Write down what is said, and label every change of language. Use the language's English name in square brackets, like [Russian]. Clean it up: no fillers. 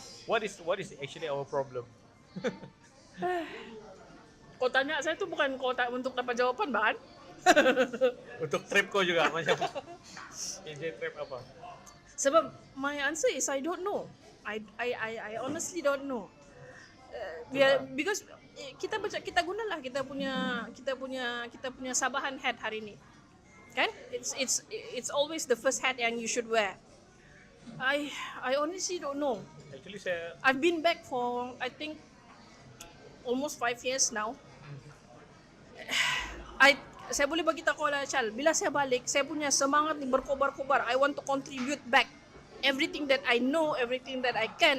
[English] What is actually our problem? [Malay] Kau tanya saya tu bukan kau tak untuk dapat jawapan, Bang. Untuk Trapco juga macam KJ Trap apa? Sebab [English] my answer is I don't know. I honestly don't know. Because [Malay] kita gunalah kita punya Sabahan hat hari ini. Kan? [English] It's always the first hat [Malay] yang [English] you should wear. I honestly don't know. [Malay] Actually saya [English] I've been back for I think almost 5 years now. [Malay] Saya boleh bagi tahu lah Chal, bila saya balik, saya punya semangat ni berkobar-kobar. [English] I want to contribute back everything that I know, everything that I can.